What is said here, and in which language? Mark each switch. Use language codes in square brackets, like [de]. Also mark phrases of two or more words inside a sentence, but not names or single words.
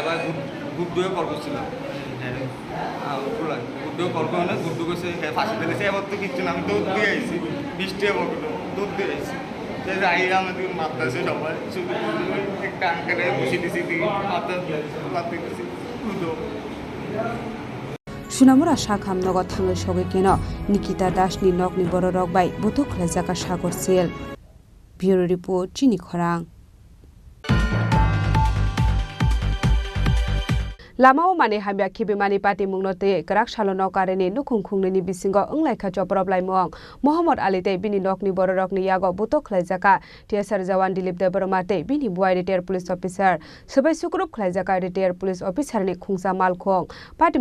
[bn] এবার গুড্ডুয়ে কল করছিলাম গুড্ডুও কল করে না গুড্ডু কইছে ফাঁসি দিয়েছে এবার তো কিচ্ছু না আমি দুধ দিয়ে আইছি 20 টাকা পকেটে দুধ দিয়ে আইছি আইয়া আমাদের মারতেছে সবাই শুধু একটা আঙ্কেলে বসে দিছি মাথা দিছি দুধও [trp] Sunamura Shakham Nogo Tango Shogekino, Nikita Dashni Nokni Bororok by Butok Lezaka Shagor Seal. [en] Bureau Report, [trp] Chini Khorang. Lamao mani habya khibi mani party mungnote karak shalono kareni nukhung khungni bisingo onglaikha choprop laimong Muhammad Ali te bini nokni bororokni yago butok khlaijaka TSR Jawan Dilip Debormate bini buai [en] retired police officer [trp] sabai sukrup khlaijaka [en] retired police officer [trp] ni khungsa malkhong party